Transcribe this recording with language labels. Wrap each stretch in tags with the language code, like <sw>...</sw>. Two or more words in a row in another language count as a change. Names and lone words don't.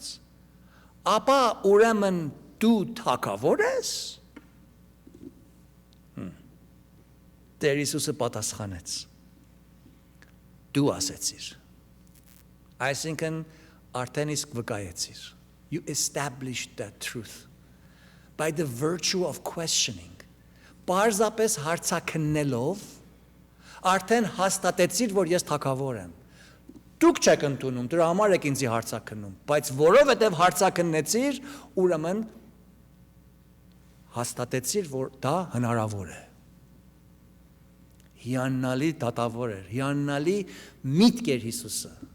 <hy>ապա ուրեմն դու թագավոր ես։ Տեր Հիսուսը պատասխանեց. դու ասեցիր, այսինքն արդեն իսկ վկայեցիր,</hy> <en>you established that truth by the virtue of questioning,</en> <hy>պարզապես հարցաքննելով արդեն հաստատեցիր, որ ես թագավոր եմ։ Դուք չեք ընդունում, դրա համար եք ինձի հարցաքննում, բայց որովհետև հարցաքննեցիր, ուրեմն հաստատեցիր, որ դա հնարավոր է։ Հիանալի դատավոր էր, հիանալի միտք էր Հիսուսը։</hy>